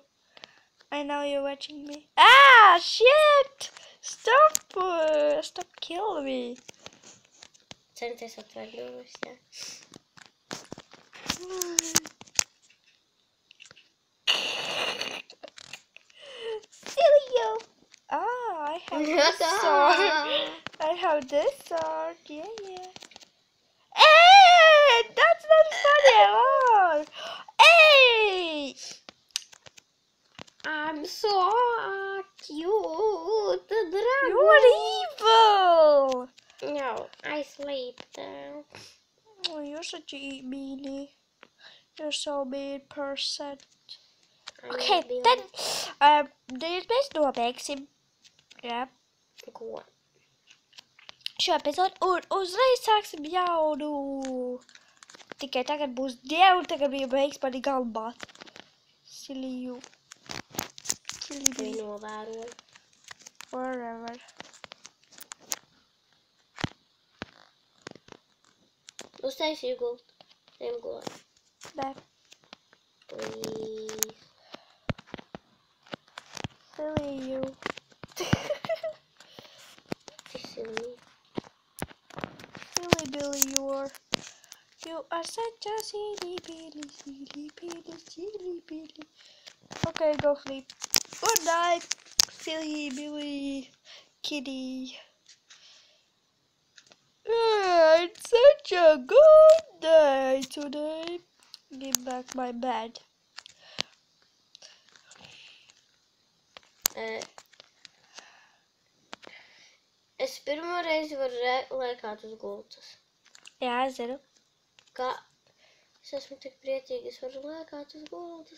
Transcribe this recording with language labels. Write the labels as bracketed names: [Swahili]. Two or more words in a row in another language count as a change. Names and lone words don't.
[English] I know you're watching me. Ah, shit! Stop killing me. [Latvian] Centies atvērt durvis, jā. [English] Silly you. Ah, I have this sword. I have this sword. Yeah. Hey, that's not funny at all. Hey! I'm so cute, dragon. You're evil. No, I sleep now. Oh, you're such a meanie. You're so mean person. Okay, then [Latvian] mēs nobeigsim. Jā. Ko? Šo epizodu un uzreiz sāksim jaunu. Tikai tagad būs dieva un tagad bija beigas mani galvāt. [English] Silly you. Silly [Latvian] Tevi [English] me. [Latvian] novēroju. [English] Forever. [Latvian] Uztaisīju gultu. Ejam gulēt. Nē. [English] Please. Silly you. Silly. Silly Billy you are. You are such a silly Billy. Okay, go sleep. Good night, silly Billy kitty. It's such a good day today. Give back my bed. [Latvian] Es pirmo reizi varu lēkāt uz gultas. Jā, es zinu. Kā? Es esmu tik priecīga, es varu lēkāt uz gultas.